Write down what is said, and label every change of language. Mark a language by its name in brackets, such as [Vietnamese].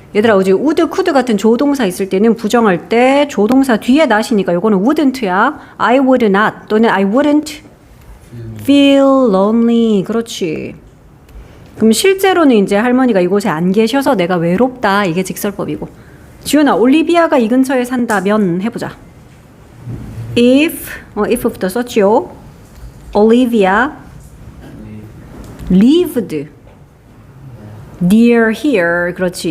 [Korean] 얘들아 어제 would, could 같은 조동사 있을 때는 부정할 때 조동사 뒤에 not이니까 이거는 wouldn't야. [English] I would not [Korean] 또는 [English] I wouldn't feel lonely. [Korean] 그렇지. 그럼 실제로는 이제 할머니가 이곳에 안 계셔서 내가 외롭다. 이게 직설법이고. 지훈아, 올리비아가 이 근처에 산다면 해보자. if부터 썼지요. [English] Olivia lived near here. [Korean] 그렇지.